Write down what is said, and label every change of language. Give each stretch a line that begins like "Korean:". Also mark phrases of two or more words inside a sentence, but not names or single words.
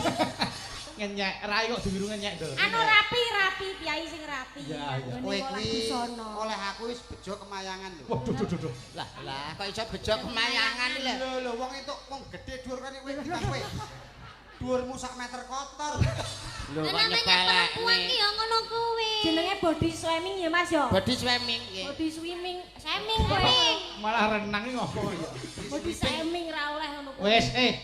Javanese: Ngenyek, rai kok diwiru ngenyek to. Anu rapi, piai sing rapi. Ya, ya. Kowe kuwi oleh aku wis bejo kemayangan lho. Waduh, duh, duh. Lah kok iso bejo kemayangan lho. Lho wong entuk wong gedhe dhuwur kene kowe kita kowe. Dhuwurmu sak meter kotor. Lho kok Namanya nyebalek perempuan ki ya ngono kuwi. Jenenge
English: body swimming
Javanese: ya Mas ya?
English: body swimming
Javanese: nggih.
English: Body swimming, swimming kowe.
Javanese: Malah renang iki ngopo ya.
English: Body swimming
Javanese: ra oleh ngono kuwi. Wis,